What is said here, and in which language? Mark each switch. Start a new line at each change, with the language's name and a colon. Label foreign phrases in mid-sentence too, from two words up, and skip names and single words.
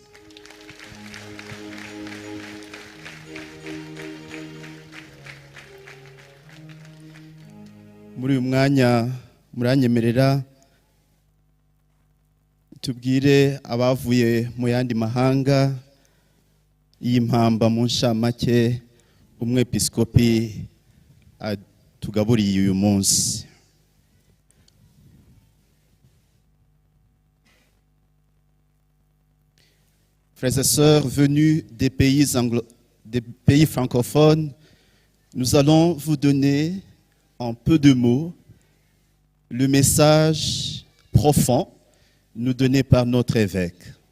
Kinyarwanda: Muri uyu mwanya muranyemerera tubwire abavuye mu yandi mahanga y'impamba mu nshamake umwepiskopi tugaburiye uyu munsi.
French: Frères et sœurs venus des pays francophones, nous allons vous donner en peu de mots le message profond nous donné par notre évêque.